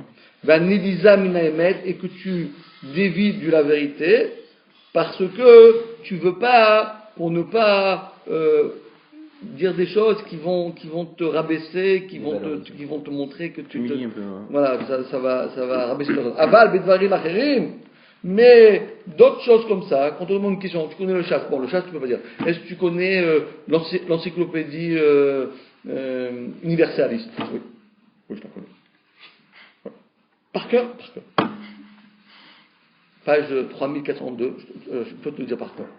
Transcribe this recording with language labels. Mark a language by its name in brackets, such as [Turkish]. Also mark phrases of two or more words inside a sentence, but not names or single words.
[French] Et que tu dévies de la vérité parce que tu veux pas, pour ne pas dire des choses qui vont te rabaisser, qui vont te montrer que tu te, voilà, ça va rabaisser. [Hebrew] אבל בדברים אחרים, [French] Mais d'autres choses comme ça, quand on demande une question, tu connais le chasse? Bon, le chasse, tu peux pas dire. Est-ce que tu connais l'encyclopédie universaliste? Oui. Oui, je la connais. Voilà. Par cœur? Par cœur. Page 3402, je peux te le dire par cœur.